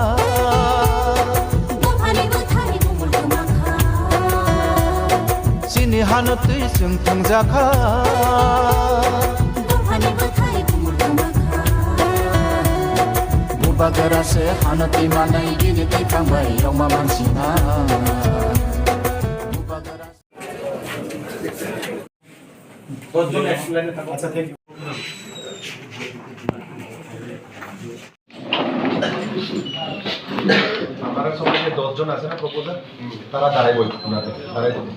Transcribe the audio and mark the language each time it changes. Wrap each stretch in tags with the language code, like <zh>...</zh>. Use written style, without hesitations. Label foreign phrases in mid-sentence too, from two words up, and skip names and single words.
<trp>Bumhani buthani bumul kumakha Sini hano tui sung thang jakha Bumhani buthani bumul kumakha Bagara se hano tui manai gini tui pangbai yoma mansina</trp> <en>আচ্ছা thank you</en> <bn>আমার সঙ্গে 10 জন আছে না প্রপোজাল তারা দাঁড়াই বই ওনাতে দাঁড়াই</bn>